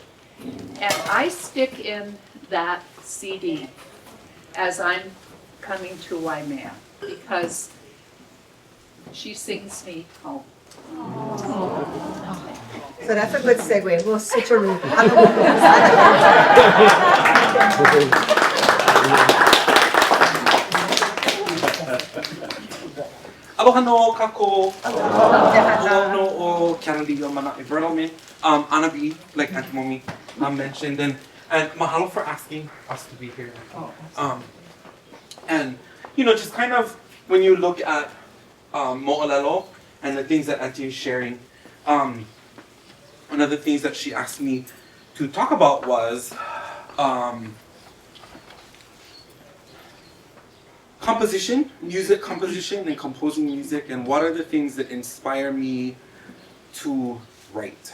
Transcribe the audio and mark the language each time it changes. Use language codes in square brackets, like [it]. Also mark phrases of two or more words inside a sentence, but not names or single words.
[en] And I stick in that CD as I'm coming to Waimea because she sings me home. So that's a good segue. We'll switcheroo. [haw] Aloha no kako. Aloha no o Kennedy o mana environment. [en] Anabi, like Aunty Momi mentioned, and mahalo for asking us to be here. And just kind of when you look at mo'olelo and the things that Auntie is sharing, one of the things that she asked me to talk about was composition, music composition and composing music, and what are the things that inspire me to write.